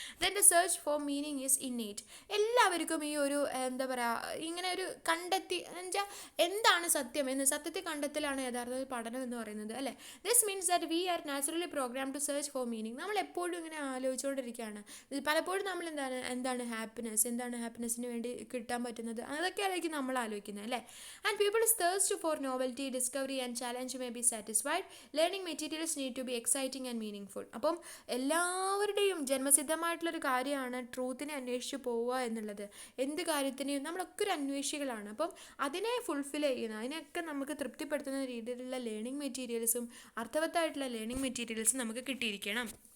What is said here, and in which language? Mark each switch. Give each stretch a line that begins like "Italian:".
English: Then the search for meaning is innate.
Malayalam: എല്ലാവർക്കും ഈ ഒരു എന്താ പറയുക, ഇങ്ങനെ ഒരു കണ്ടെത്തി എന്നുവെച്ചാൽ എന്താണ് സത്യം എന്ന് സത്യത്തെ കണ്ടെത്തലാണ് യഥാർത്ഥത്തിൽ പഠനം എന്ന് പറയുന്നത്, അല്ലേ?
English: This means that we are naturally program to search for meaning.
Malayalam: നമ്മൾ എപ്പോഴും ഇങ്ങനെ ആലോചിച്ചുകൊണ്ടിരിക്കുകയാണ്. പലപ്പോഴും നമ്മൾ എന്താണ് ഹാപ്പിനെസ്, എന്താണ് ഹാപ്പിനെസ്സിന് വേണ്ടി കിട്ടാൻ പറ്റുന്നത്, അതൊക്കെ ആയിരിക്കും നമ്മൾ ആലോചിക്കുന്നത്, അല്ലേ?
English: And people's thirst for novelty, discovery and challenge may be satisfied. Learning materials need to be exciting and meaningful.
Malayalam: അപ്പം എല്ലാവരുടെയും ജന്മസിദ്ധമായിട്ടുള്ളൊരു കാര്യമാണ് ട്രൂത്തിനെ അന്വേഷിച്ച് പോവുക എന്നുള്ളത്. എന്ത് കാര്യത്തിനെയും നമ്മളൊക്കെ ഒരു അന്വേഷികളാണ്. അപ്പം അതിനെ ഫുൾഫിൽ ചെയ്യുന്ന, അതിനെയൊക്കെ നമുക്ക് തൃപ്തിപ്പെടുത്തുന്ന രീതിയിലുള്ള ലേണിംഗ് മെറ്റീരിയൽസും അർത്ഥവത്തായിട്ടുള്ള ലേണിംഗ് മെറ്റീരിയൽസും നമുക്ക് കിട്ടിയിരിക്കണം.